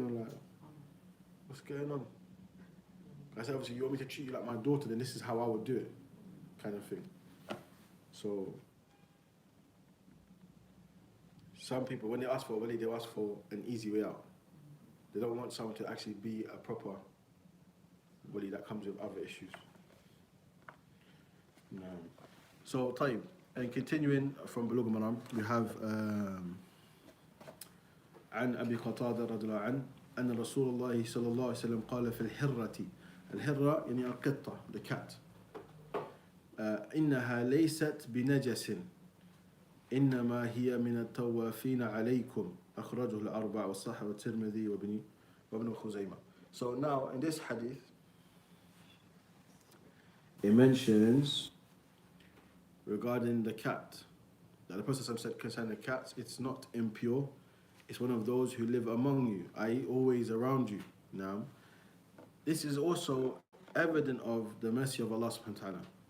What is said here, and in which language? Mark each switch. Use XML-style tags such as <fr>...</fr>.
<en>I'm like, what's going on? I said, obviously, you want me to treat you like my daughter, then this is how I would do it, kind of thing. So, some people, when they ask for a wali, they ask for an easy way out. They don't want someone to actually be a proper wali that comes with other issues. No. So, Tayyib, and continuing from Bulugh al-Maram, we have</en> <ar>عن أبي قتادة رضي الله عنه أن رسول الله صلى الله عليه وسلم قال في الحرة الحرة يعني القطة</ar> <en>the cat</en> <ar>إنها ليست بنجس إنما هي من التوافين عليكم أخرجه الأربع والصحة والترمذي وابن خزيمة.</ar> <en>So now in this hadith it mentions regarding the cat that the Prophet said concerning the cats, it's not impure. It's one of those who live among you, i.e. always around you. Now, this is also evident of the mercy of Allah subhanahu wa ta'ala.</en>